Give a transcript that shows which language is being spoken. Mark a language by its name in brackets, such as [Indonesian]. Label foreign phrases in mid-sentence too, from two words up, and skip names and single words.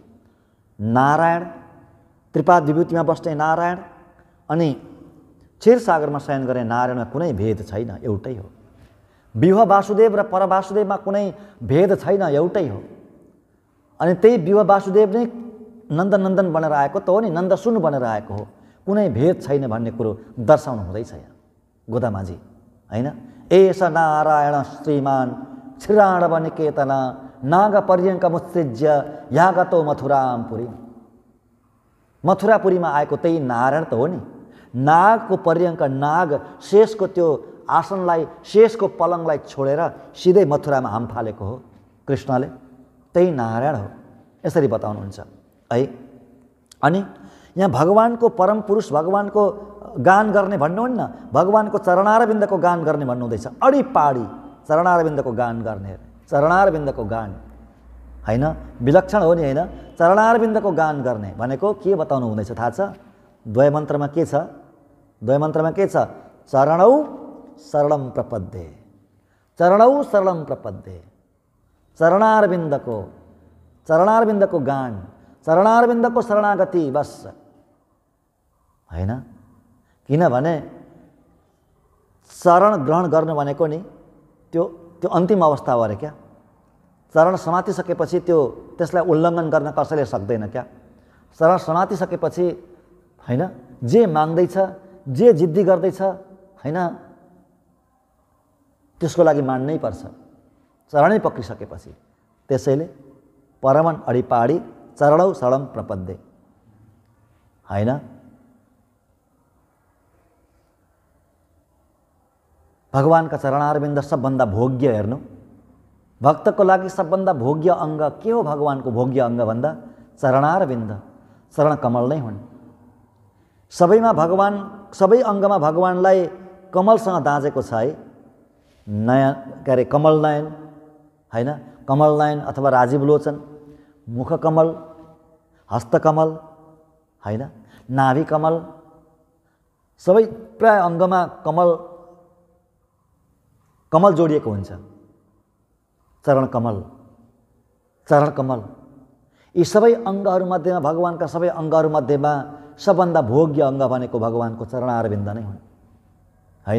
[Nepali] नारायण, त्रिपाद विभूतिमा बस्ने नारायण अनि क्षीरसागरमा शयन गर्ने नारायणमा कुनै भेद छैन, एउटै हो। विवाह वासुदेव र परवासुदेवमा कुनै भेद छैन, एउटै हो। अनि त्यही विवाह वासुदेव नै नन्दनन्दन बनेर आएको त हो नि, नन्दसुन बनेर आएको हो। कुनै भेद छैन भन्ने कुरो दर्शाउनु हुँदैछ यहाँ गोदामाजी हैन। [Sanskrit] एष नारायण श्रीमान श्रीराणवनिकेतन नाग पर्यङ्कमुत्सृज्य यागतो मथुरापुरी। [Nepali] मथुरापुरीमा आएको त्यही नारायण त हो नि। नागको पर्यङ्क, नाग शेषको त्यो आसनलाई, शेषको पलङलाई छोडेर सिधै मथुरामा हाम फालेको हो कृष्णले, त्यही नारायण हो। यसरी बताउनुहुन्छ है। अनि यहाँ भगवानको परम पुरुष, भगवानको गान गर्ने भन्नुहुन्न, भगवानको चरणारविन्दको गान गर्ने भन्नुहुँदैछ। [Tamil] அடி பாடி [Nepali] चरणारविन्दको गान गर्ने, चरणारविन्दको गान हैन, विलक्षण हो नि हैन। चरणारविन्दको गान गर्ने भनेको के बताउनु हुँदैछ थाहा छ? द्वय मन्त्रमा के छ? द्वय मन्त्रमा के छ? [Sanskrit] चरणौ शरणं प्रपद्ये, चरणौ शरणं प्रपद्ये। [Nepali] चरणारविन्दको गान, चरणारविन्दको शरणागति, बस हैन। किनभने शरण ग्रहण गर्नु भनेको नि त्यो अन्तिम अवस्था हो अरे क्या। चरण समातिसकेपछि त्यसलाई उल्लङ्घन गर्न कसैले सक्दैन क्या। शरण समातिसकेपछि हैन, जे माग्दैछ, जे जिद्दी गर्दैछ हैन, त्यसको लागि मान्नै पर्छ चरणै पक्रिसकेपछि। [Sanskrit] त्यसैले [Tamil] பரமன் அடிபாடி [Sanskrit] चरणौ शरणम प्रपद्ये, [Nepali] हैन? भगवानका चरणारविन्द सबभन्दा भोग्य। हेर्नु, भक्तको लागि सबभन्दा भोग्य अङ्ग के हो? भगवानको भोग्य अङ्ग भन्दा चरणारविन्द, चरण कमल नै हुन्। सबैमा भगवान, सबै अङ्गमा भगवानलाई कमलसँग दाँजेको छ है। नयन के अरे कमल नयन, हैन? कमल नयन अथवा राजीव लोचन, मुख कमल, हस्त कमल, हैन? नाभि कमल, सबै प्राय अङ्गमा कमल कमल जोडिएको हुन्छ। चरण कमल, चरण कमल, यी सबै अङ्गहरूमध्येमा भगवानका सबै अङ्गहरूमध्येमा सबभन्दा भोग्य अङ्ग भनेको भगवानको चरणारविन्द नै हुन्, हैन?